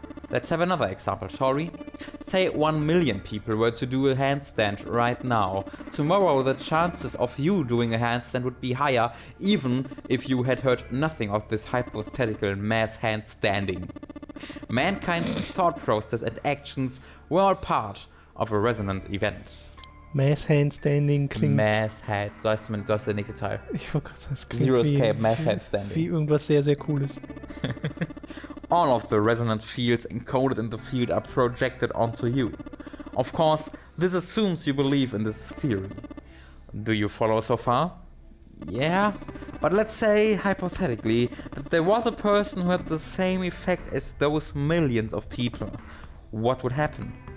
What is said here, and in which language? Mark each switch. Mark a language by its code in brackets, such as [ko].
[en] Let's have another example, shall we? Say 1 million people were to do a handstand right now. Tomorrow the chances of you doing a handstand would be higher, even if you had heard nothing of this hypothetical mass handstanding. Mankind's thought process and actions were all part of a resonant event. [de] Mass Handstanding klingt... Mass Hand, so heißt der nächste Teil. Ich wollte gerade sagen, es klingt Zero Escape, Mass Handstanding. Wie irgendwas sehr, sehr Cooles. [en] All of the resonant fields encoded in the field are projected onto you. Of course, this assumes you believe in this theory. Do you follow so far? Yeah, but let's say, hypothetically, that there was a person who had the same effect as those millions of people. What would happen?